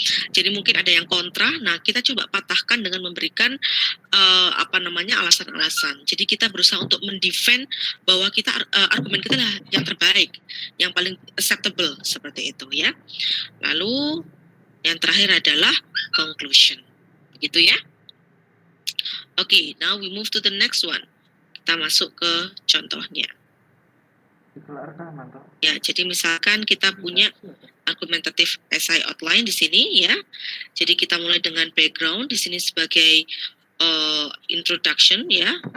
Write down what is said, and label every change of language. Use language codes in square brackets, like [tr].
[id] Jadi mungkin ada yang kontra, nah kita coba patahkan dengan memberikan alasan-alasan. Jadi kita berusaha untuk mendefend bahwa kita argumen kita lah yang terbaik, yang paling acceptable, seperti itu ya. Lalu yang terakhir adalah conclusion, begitu ya. [en] Okay, now we move to the next one. [id] Kita masuk ke contohnya. Ya, jadi misalkan kita punya argumentative essay outline di sini ya. Jadi kita mulai dengan background di sini sebagai introduction ya.